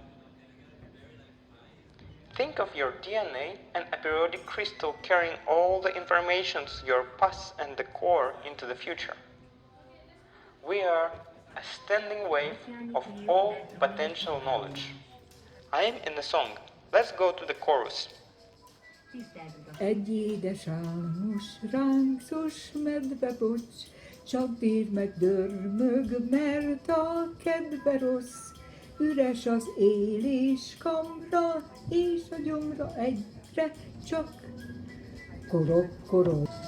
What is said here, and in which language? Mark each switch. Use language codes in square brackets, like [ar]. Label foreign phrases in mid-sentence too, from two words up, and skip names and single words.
[en] Think of your DNA and a periodic crystal carrying all the informations, your past and the core, into the future. We are a standing wave of all potential knowledge. I am in the song. Let's go to the chorus. [hu] Egy édes álmos, ráncos medvebocs, csak bír meg dörmög, mert a kedve rossz. Üres az éléskamra, és a gyomra egyre csak korog-korog.